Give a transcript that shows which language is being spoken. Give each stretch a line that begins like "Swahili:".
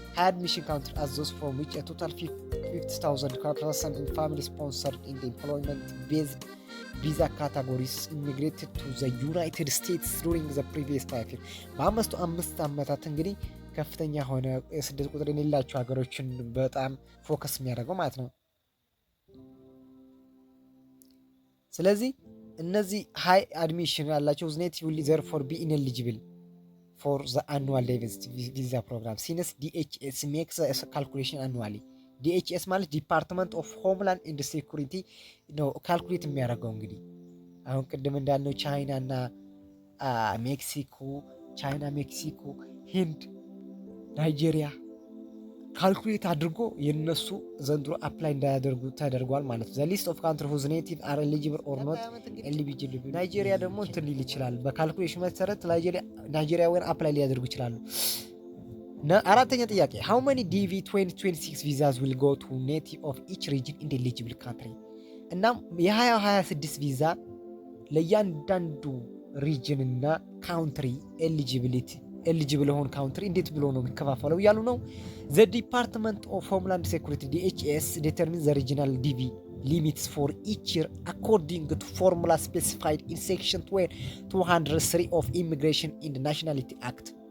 English: high admission country as those from which a total 50,000 person in family sponsored in the employment based visa categories immigrated to the United States during the previous 5 years
Amharic: በአምስቱ 5 ዓመታት እንግዲህ ከፍተኛ ሆነ የስደት ቁጥር የሌላቸው ሀገሮችን በጣም ፎከስ የሚያደርገው ማለት ነው። ስለዚህ እነዚህ ሃይ አድሚሽን ያላቸው ኔቲቭ
English: will therefore be ineligible for the annual diversity visa program since DHS makes a calculation annually.
Amharic: DHS ማለት ዲፓርትመንት ኦፍ ሆምላንድ ኤንድ ሴኩሪቲ ነው ካልኩሌት የሚያደርገው። እንግዲህ አሁን ቅድም እንዳልነው ቻይና፣ ሜክሲኮ፣ ሂንድ፣ ናይጄሪያ ካልኩሌት አድርጎ የነሱ ዘንድሮ አፕላይ እንዳያደርጉ ተደርጓል ማለት ነው።
English: the list of countries whose native are eligible or not eligible
Amharic: ናይጄሪያ ደግሞ እንትን ሊል ይችላል። በካልኩሌሽን መሰረት ናይጄሪያውያን አፕላይ ሊያደርጉ ይችላሉ። አራተኛ ጥያቄ
English: how many DV-2026 visas will go to native of each region in the eligible country?
Amharic: እናም የ2026 ቪዛ ለእያንዳንዱ ሪጅን እና ካውንትሪ ኤሊጂብል ሆን ካውንትሪ እንዴት ብሎ ነው የሚከፋፈለው እያሉ ነው።
English: ዘ ዲፓርትመንት ኦፍ ሆምላንድ ሴኩሪቲ DHS ዲተርሚን ዘ ሪጂናል DV limits for each year according to formula specified in section 203 of Immigration and Nationality Act